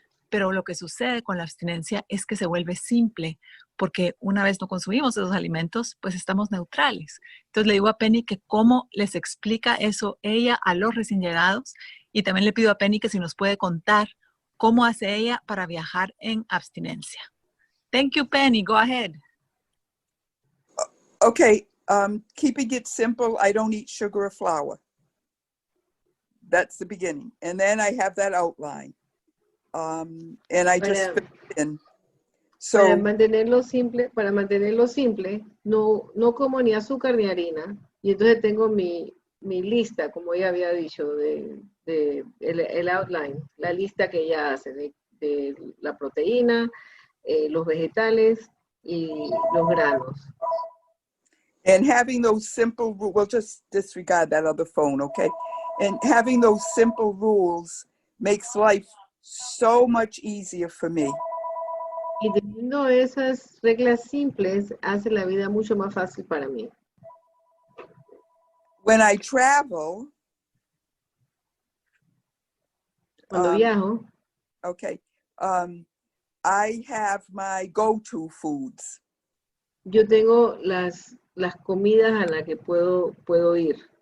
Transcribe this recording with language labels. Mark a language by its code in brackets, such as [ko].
[es] Pero lo que sucede con la abstinencia es que se vuelve simple, porque una vez no consumimos esos alimentos, pues estamos neutrales. Entonces le digo a Penny que cómo les explica eso ella a los recién llegados, y también le pido a Penny que si nos puede contar cómo hace ella para viajar en abstinencia. [en] Thank you, Penny. Go ahead. Okay, keeping it simple, I don't eat sugar or flour. That's the beginning. And then I have that outline. And I just fit it in. So, [es] para mantenerlo simple, no como ni azúcar ni harina. Y entonces tengo mi lista, como ella había dicho, el outline, la lista que ella hace de la proteína, los vegetales y los granos. [en] And having those simple rules, we'll just disregard that other phone, okay? And having those simple rules makes life so much easier for me. [es] Y teniendo esas reglas simples, hace la vida mucho más fácil para mí. [en] When I travel, [es] Cuando viajo, [en] okay, I have my go-to foods. [es] yo tengo las comidas a las que puedo ir.